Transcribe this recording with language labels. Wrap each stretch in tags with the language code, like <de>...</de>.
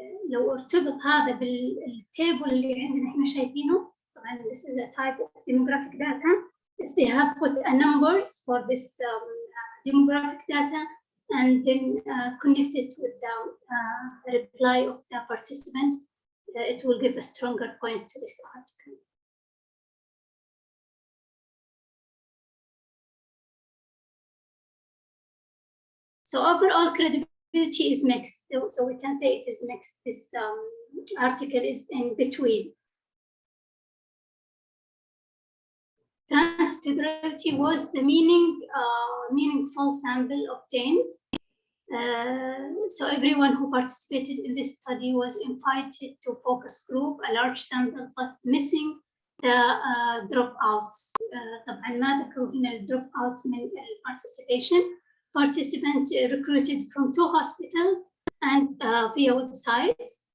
<ar>لو ارتبط هذا بالتيبل اللي عندنا احنا شايفينه، طبعا</ar> <en>this is a type of demographic data. If they have put a numbers for this demographic data and then connect it with the reply of the participant, it will give a stronger point to this article. So overall credibility is mixed. So we can say it is mixed. This article is in between. Transferability was the meaningful sample obtained. So everyone who participated in this study was invited to focus group, a large sample, but missing the dropouts.</en> <ar>طبعا ما ذكروا هنا dropouts من participation.</ar> <en>Participants recruited from 2 hospitals and via websites.</en>